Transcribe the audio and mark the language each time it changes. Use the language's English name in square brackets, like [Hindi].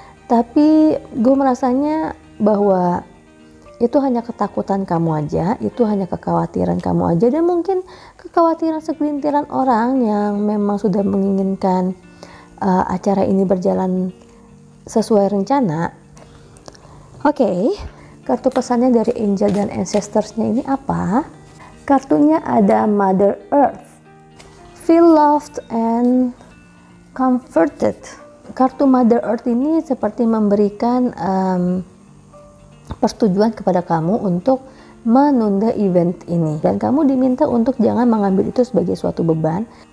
[Indonesian] Tapi gue merasanya bahwa itu hanya ketakutan kamu aja, itu hanya kekhawatiran kamu aja, dan mungkin kekhawatiran segelintiran orang yang memang sudah menginginkan acara ini berjalan sesuai rencana. Oke, kartu pesannya dari angel dan ancestors-nya ini apa? Kartunya ada Mother Earth. [English] Feel loved and comforted. [Indonesian] Kartu Mother Earth ini seperti memberikan persetujuan kepada kamu untuk menunda event ini, dan kamu diminta untuk jangan mengambil itu sebagai suatu beban.